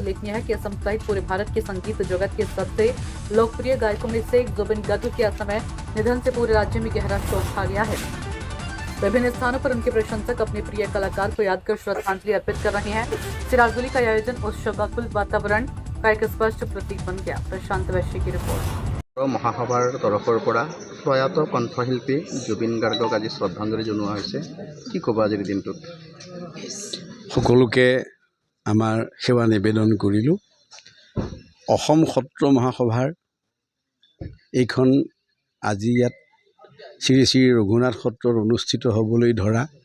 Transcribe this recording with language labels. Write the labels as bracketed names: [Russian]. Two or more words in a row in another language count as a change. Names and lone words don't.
[Hindi] उल्लेखनीय है कि असम सहित पूरे भारत के संगीत जगत के सबसे लोकप्रिय गायकों में से एक जुबिन गर्ग के असमय निधन से पूरे राज्य में गहरा शोक छा गया है। विभिन्न स्थानों पर उनके प्रशंसक अपने प्रिय कलाकार को याद कर श्रद्धांजलि अर्पित कर रहे हैं। सिराजुली का आयोजन उत्सवाकुल वातावरण का एक स्पष्ट प्रतीक बन गया। प्रशांत वैश्य की रिपोर्ट। [Assamese] মহাসভাৰ তৰফৰ পৰা প্ৰয়াত কণ্ঠশিল্পী জুবিন গাৰ্গক আজি শ্ৰদ্ধাঞ্জলি জনোৱা হৈছে। কি ক'ব আজিৰ দিনটোত? সকলোকে আমাৰ সেৱা নিবেদন কৰিলোঁ। অসম সত্ৰ মহাসভাৰ এইখন আজি ইয়াত শ্ৰী শ্ৰী ৰঘুনাথ সত্ৰত অনুষ্ঠিত হ'বলৈ ধৰা